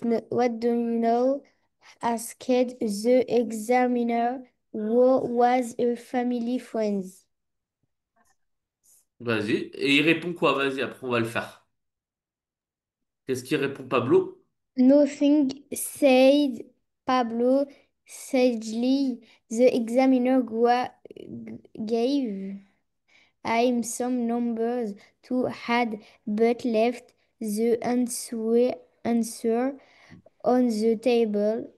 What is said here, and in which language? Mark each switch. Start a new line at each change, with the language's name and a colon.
English: What do you know? Asked the examiner, who was a family friend.
French: Vas-y. Et il répond quoi? Vas-y, après on va le faire. Qu'est-ce qu'il répond Pablo?
English: Nothing, said Pablo sagely. The examiner gave him some numbers to add, but left the answer on the table.